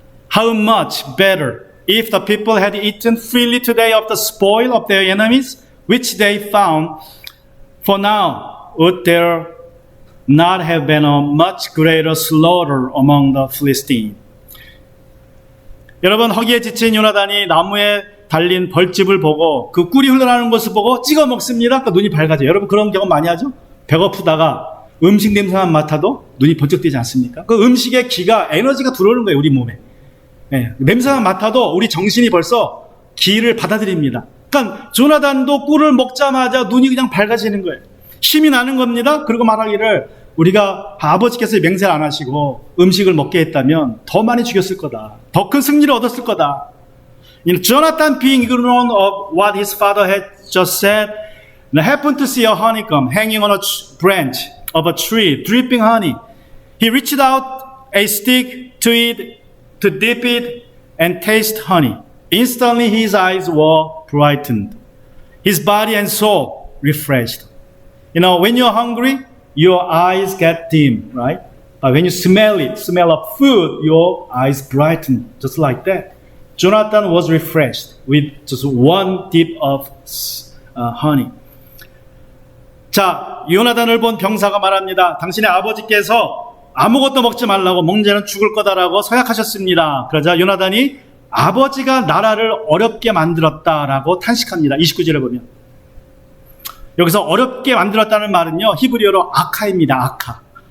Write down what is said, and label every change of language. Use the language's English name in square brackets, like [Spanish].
[English] How much better if the people had eaten freely today of the spoil of their enemies, which they found, for now would there not have been a much greater slaughter among the Philistines. [Korean] 여러분, 허기에 지친 요나단이 나무에 달린 벌집을 보고 그 꿀이 흘러나오는 것을 보고 찍어 먹습니다. 그러니까 눈이 밝아져요. 여러분 그런 경험 많이 하죠? 배고프다가 음식 냄새만 맡아도 눈이 번쩍 뜨지 않습니까? 그 음식의 기가, 에너지가 들어오는 거예요, 우리 몸에. 예, 냄새만 맡아도 우리 정신이 벌써 기를 받아들입니다. 그러니까 조나단도 꿀을 먹자마자 눈이 그냥 밝아지는 거예요. 힘이 나는 겁니다. 그리고 말하기를 우리가 아버지께서 맹세를 안 하시고 음식을 먹게 했다면 더 많이 죽였을 거다. 더 큰 승리를 얻었을 거다. [English] Jonathan, being ignorant of what his father had just said, happened to see a honeycomb hanging on a branch of a tree, dripping honey. He reached out a stick to it, to dip it and taste honey. Instantly his eyes were brightened, his body and soul refreshed. When you're hungry, your eyes get dim, right? But when you smell of food, your eyes brighten, just like that. Jonathan was refreshed with just one dip of honey. [Korean] 자, 요나단을 본 병사가 말합니다. 당신의 아버지께서 아무것도 먹지 말라고 먹자는 죽을 거다라고 서약하셨습니다. 그러자 요나단이 아버지가 나라를 어렵게 만들었다라고 탄식합니다. 29절에 보면. 여기서 어렵게 만들었다는 말은요, 히브리어로 아카입니다. 아카.